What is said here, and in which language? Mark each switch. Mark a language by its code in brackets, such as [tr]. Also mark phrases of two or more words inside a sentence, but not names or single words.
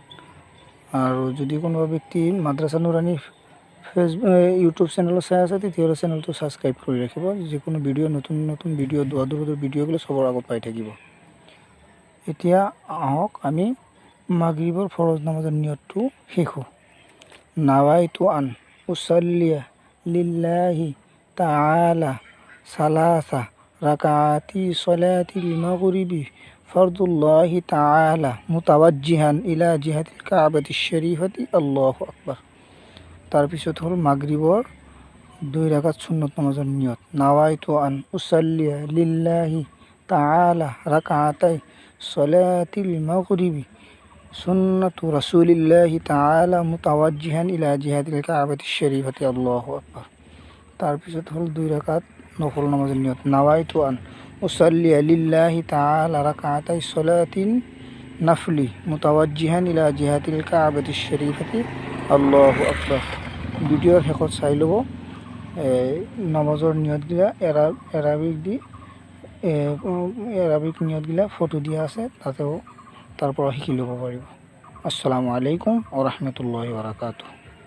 [as] আৰু যদি কোনোবা ব্যক্তি মাদ্ৰাছা নুৰানী ইউটিউব চেনেলত চাই আছে তেতিয়াহ'লে চেনেলটো ছাবস্ক্ৰাইব কৰি ৰাখিব, যিকোনো ভিডিঅ' নতুন নতুন ভিডিঅ' দোৱাদুৰৰ ভিডিঅ'গুলো চবৰ আগত পাই থাকিব। এতিয়া আহক আমি মাগৰিবৰ ফৰজ নামাজৰ নিয়তটো শিকোঁ। [ar] نويت أن أصلي لله تعالى ثلاث ركعات صلاة المغرب فرض الله تعالى متوجها إلى جهة الكعبة الشريفة الله أكبر. [as] তাৰপিছত হ'ল মাগরিবৰ 2 রাকাত সুন্নত নামাজৰ নিয়ত। [ar] نويت أن أصلي لله تعالى ركعتي صلاة المغرب سنة رسول الله تعالى متوجها إلى جهة الكعبة الشريفة الله أكبر. [as] তাৰপিছত হ'ল 2 রাকাত নফল নামাজৰ নিয়ত। [ar] نويت أن أصلي لله تعالى ركعتي صلاة النفل متوجها إلى جهة الكعبة الشريفة الله أكبر. [as] ভিডিঅ'ৰ শেষত চাই ল'ব নামাজৰ নিয়তগিলা এৰাবিক নিয়তগিলা ফটো দিয়া আছে, তাতেও তাৰ পৰা শিকি ল'ব পাৰিব। [ar] السلام عليكم ورحمة الله وبركاته.